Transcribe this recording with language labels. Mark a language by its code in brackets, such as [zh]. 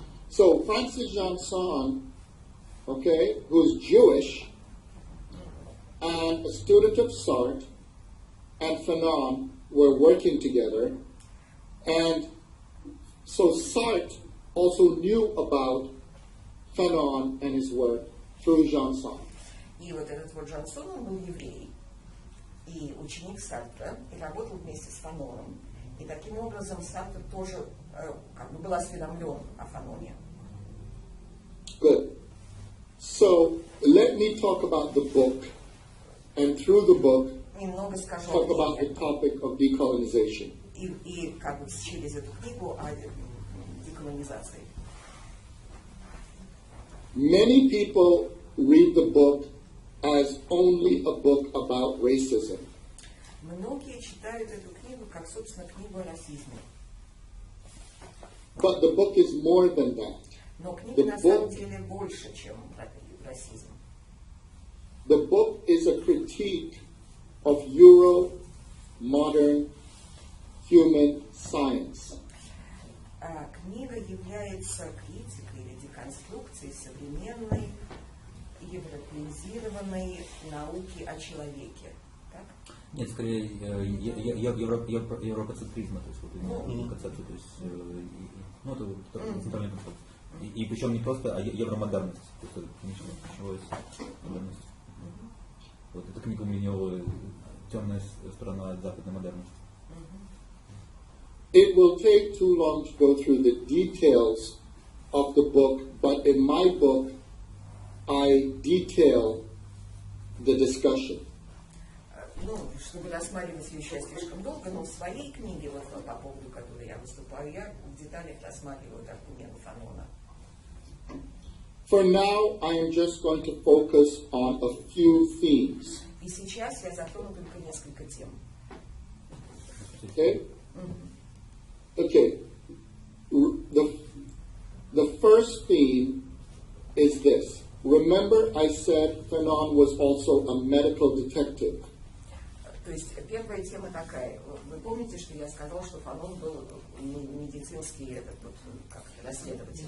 [en] So Francis Janson, okay, who's Jewish and a student of Sartre and Fanon were working together, and so Sartre also knew about Fanon and his work through Janson. [ru] И вот этот вот Жансон, он был еврей, и ученик Сартра, и работал вместе с Фаноном. И таким образом Сартр тоже как бы был осведомлен о Фаноне. [en] Good. So let me talk about the book, and through the book, [ru] Немного скажу [en] talk about the topic of decolonization. [ru] и как бы через эту книгу о деколонизации. [en] Many people read the book as only a book about racism. [ru] Многие читают эту книгу как, собственно, книгу о расизме. [en] But the book is more than that. [ru] Но книга на самом деле больше, чем расизм. [en] The book is a critique of Euro-modern human science. [ru] Книга является критикой или деконструкцией современной европеизированной науки о человеке. Так? Нет, скорее европоцентризма, то есть вот именно концепция, то есть ну это центральный концепт. И причем не просто, а евромодерность, то есть ключевая модерность. Вот эта книга у меня темная сторона западной модерности. [en] It will take too long to go through the details of the book, but in my book, I detail the discussion. [ru] Ну, чтобы рассматривать ее сейчас слишком долго, но в своей книге, вот по поводу которой я выступаю, я в деталях рассматриваю аргументы Фанона. [en] For now, I am just going to focus on a few themes. [ru] И сейчас я затрону только несколько тем. [en] Okay? Okay. The first theme is this. remember I said Fanon was also a medical detective. [ru] То есть первая тема такая. Вы помните, что я сказал, что Фанон был медицинский этот вот, как расследователь?